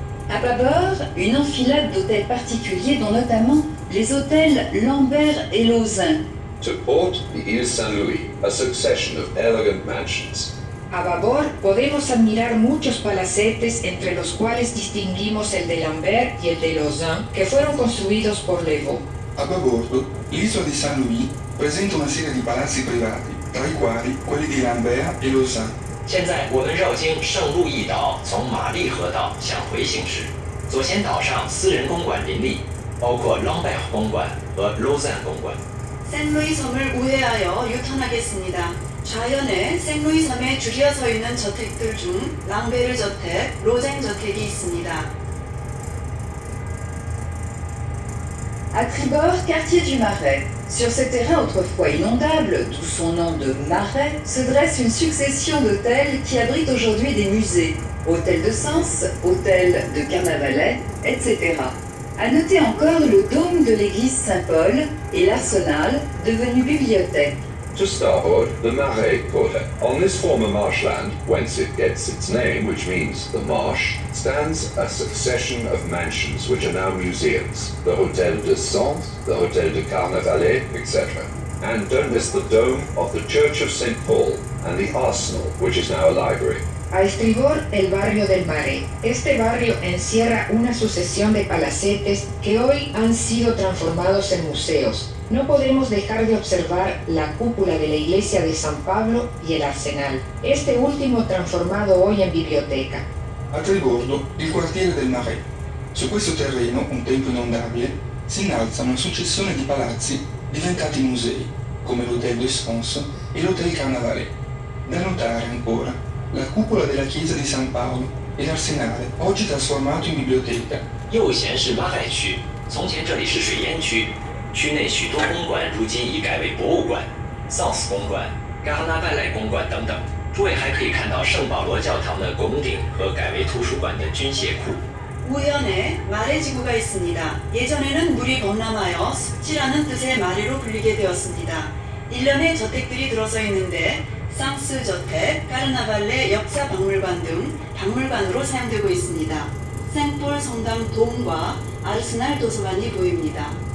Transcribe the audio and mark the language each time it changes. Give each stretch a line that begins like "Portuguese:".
French: À bâbord, une enfilade d'hôtels particuliers, dont notamment les hôtels Lambert et Lausanne.
English: To port, the Ile Saint-Louis, a succession of elegant mansions.
Spanish: A babor podemos admirar muchos palacetes, entre los cuales distinguimos el de Lambert y el de Lausanne, que fueron construidos por Levaux.
Italian: A babordo, l'isola di Saint Louis presenta una serie di palazzi privati, tra i quali quelli di Lambert e Lausanne.
Chinese: 现在我们绕经圣路易岛，从玛丽河岛向回行驶。左前岛上私人公馆林立，包括朗贝尔公馆和 Lausanne公馆。
Korean: 생루이 섬을 우회하여 유턴하겠습니다. 좌연에 생루이 섬에 줄이어 서 있는 저택들 중 랑베르 저택, 로쟁 저택이 있습니다.
French: À tribord, quartier du Marais. Sur ce terrain autrefois inondable, d'où son nom de Marais, se dresse une succession d'hôtels qui abritent aujourd'hui des musées. Hôtel de Sens, hôtel de Carnavalet, etc. À noter encore le dôme de l'église Saint-Paul et l'arsenal, devenu bibliothèque.
English: To starboard, the Marais Quarter. On this former marshland, whence it gets its name, which means the marsh, stands a succession of mansions which are now museums. The Hôtel de Sens, the Hôtel de Carnavalet, etc. And don't miss the dome of the Church of St. Paul and the arsenal, which is now a library.
Spanish: A estribor, el barrio del Marais. Este barrio encierra una sucesión de palacetes que hoy han sido transformados en museos. No podemos dejar de observar la cúpula de la iglesia de San Pablo y el arsenal, este último transformado hoy en biblioteca.
Italian: A tribordo, il quartiere del Marais. Su questo terreno, un tempo inondabile, si innalza una successione di palazzi diventati musei, come l'Hôtel de Sens e l'Hôtel Carnavalet. Da notare ancora la cupola della chiesa di San Paolo e l'arsenale, oggi trasformato in biblioteca.
Chinese: 右贤是拉海区，从前这里是水淹区，区内许多公馆如今已改为博物馆，萨斯公馆、嘎哈纳拜莱公馆等等。诸位还可以看到圣保罗教堂的拱顶和改为图书馆的军械库。
Korean: 우연에 마레 지구가 있습니다. 예전에는 물이 범람하여 습지라는 뜻의 마레로 불리게 되었습니다. 일련의 저택들이 들어서 있는데 상스 저택, 까르나발레 역사 박물관 등 박물관으로 사용되고 있습니다. 생폴 성당 돔과 아르스날 도서관이 보입니다.